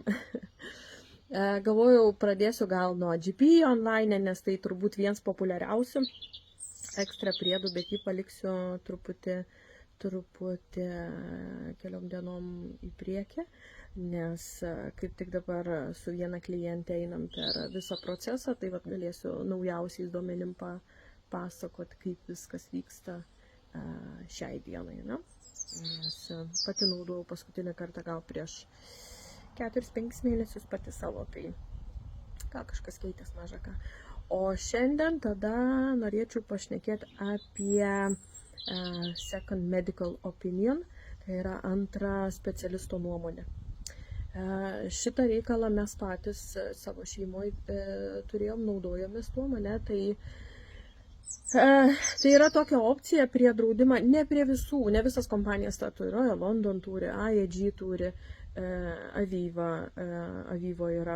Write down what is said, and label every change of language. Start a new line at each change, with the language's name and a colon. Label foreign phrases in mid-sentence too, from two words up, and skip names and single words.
Lithuanian: Galvojau, pradėsiu gal nuo GP online, nes tai turbūt vienas populiariausių ekstra priedų, bet jį paliksiu truputį keliom dienom į priekį, nes kaip tik dabar su viena klientė einam per visą procesą, tai vat galėsiu naujausiais duomenim pasakoti, kaip viskas vyksta šiai dienai. Ne? Nes pati naudojau paskutinį kartą gal prieš 4-5 mėnesius pati savo, tai gal kažkas keitės maža ką. O šiandien tada norėčiau pašnekėti apie
English: second medical opinion,
Lithuanian: tai yra antrą specialisto nuomonę. Šitą reikalą mes patys savo šeimoje turėjom, naudojomės tuo, mane, tai yra tokia opcija prie draudimą, ne prie visų, ne visas kompanijas tą turi, Royal London turi, AEG turi, Avivo yra.